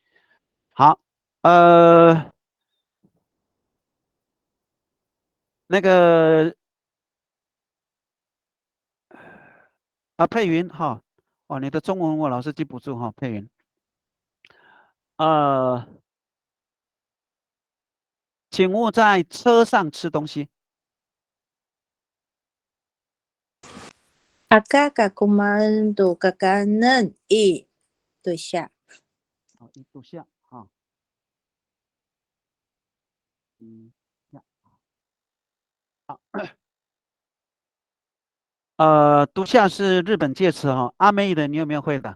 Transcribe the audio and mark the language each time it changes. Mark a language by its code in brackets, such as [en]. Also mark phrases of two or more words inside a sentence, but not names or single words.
[zh] 好，那个佩云哈，你的中文我老是记不住哈，佩云。请勿在车上吃东西。 [pyu] Agak kumaan tu kakaanan. [zh] 对下。好，一度下哈。好。度下是日本介词哈，阿妹的你有没有会的？